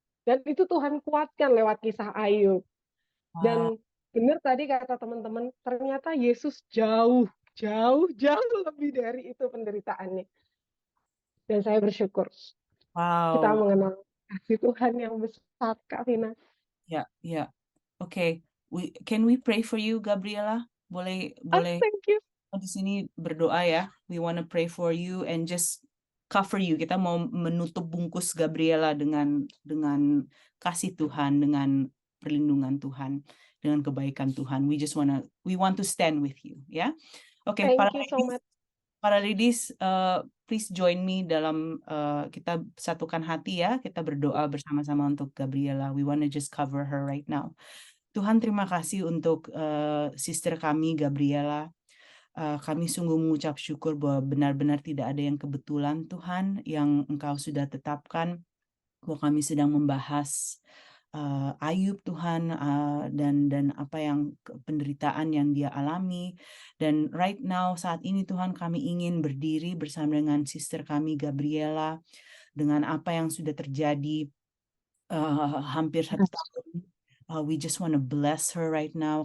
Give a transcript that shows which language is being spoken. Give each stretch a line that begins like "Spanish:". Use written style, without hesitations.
Indonesian: Dan itu Tuhan kuatkan lewat kisah Ayub. Dan benar tadi kata teman-teman, ternyata Yesus jauh lebih dari itu penderitaannya. Dan saya bersyukur. Kita mengenal kasih Tuhan yang besar, Kak Vina. Ya.
English: Okay. Can we pray for you, Gabriela?
Indonesian: Boleh.
English: Thank you.
Indonesian: Di sini berdoa ya.
English: We want to pray for you and just cover you.
Indonesian: Kita mau menutup bungkus Gabriela dengan kasih Tuhan, dengan perlindungan Tuhan, dengan kebaikan Tuhan.
English: We want to stand with you,
Indonesian: ya.
English: Okay,
Indonesian: para ladies,
English: please join me
Indonesian: dalam kita satukan hati ya. Kita berdoa bersama-sama untuk Gabriela.
English: We want to just cover her right now.
Indonesian: Tuhan, terima kasih untuk sister kami Gabriela. Kami sungguh mengucap syukur bahwa benar-benar tidak ada yang kebetulan, Tuhan, yang Engkau sudah tetapkan bahwa kami sedang membahas Ayub, Tuhan, dan apa yang penderitaan yang dia alami. Dan
English: right now,
Indonesian: saat ini Tuhan, kami ingin berdiri bersama dengan sister kami Gabriela, dengan apa yang sudah terjadi hampir 1 tahun
English: We just want to bless her right now.